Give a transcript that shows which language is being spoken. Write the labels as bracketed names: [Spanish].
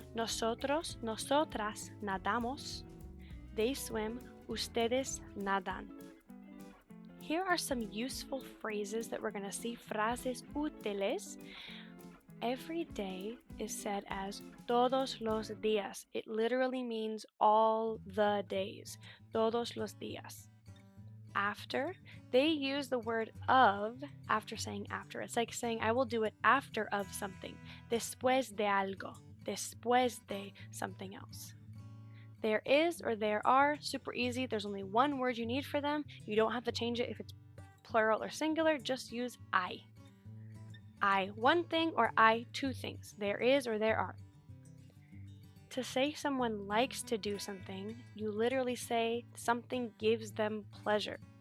[Spanish] Nosotros, nosotras nadamos. [English] They swim. [Spanish] Ustedes nadan. [English] Here are some useful phrases that we're going to see. [Spanish] Frases útiles. [English] Every day is said as [Spanish] todos los días. [English] It literally means all the days. [Spanish] Todos los días. [English] After, they use the word of after saying after. It's like saying I will do it after of something. [Spanish] Después de algo. Después de [English] something else. There is or there are, super easy. There's only one word you need for them. You don't have to change it if it's plural or singular. Just use I. I one thing or I two things. There is or there are. To say someone likes to do something, you literally say something gives them pleasure.